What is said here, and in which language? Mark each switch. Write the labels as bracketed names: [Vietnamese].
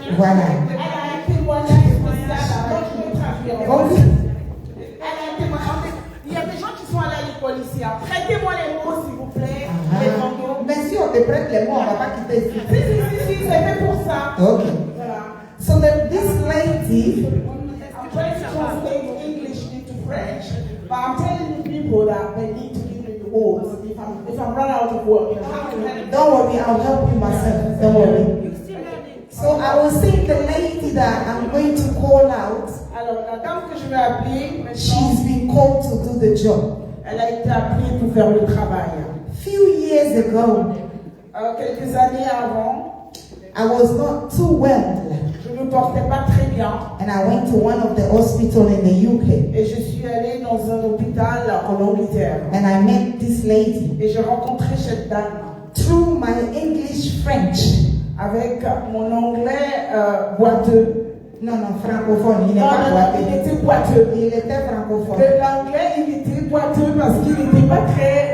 [French] Voilà. Elle a un témoignage spécial avant que je traduise. Ok. Elle a un témoignage. Il y a des gens qui sont allés à l'école ici. Prêtez-moi les mots, s'il vous plaît. Les bandeaux. Mais si on te prête les mots, on ne va pas quitter ici. Si, c'est fait pour ça. Ok. Voilà. [English] So that this lady, I'm trying to translate English into French, but I'm telling the people that they need to give me the words. If I'm run out of words, don't worry, I'll help you myself. Don't worry. So I will say the lady that I'm going to call out, [French] alors la dame que je vais appeler maintenant, [English] she's been called to do the job. [French] elle a été appelée pour faire le travail. [English] Few years ago, [French] Quelques années avant, [English] I was not too well, [French] je ne me portais pas très bien [English] and I went to one of the hospitals in the UK, [French] et je suis allée dans un hôpital en Angleterre [English] and I met this lady. [French] et j'ai rencontré cette dame. [English] Through my English French, [French] Avec mon anglais boiteux. non, francophone, il n'est Non, pas il boiteux. était boiteux. Il était francophone. De l'anglais, il était boiteux parce qu'il n'était pas très.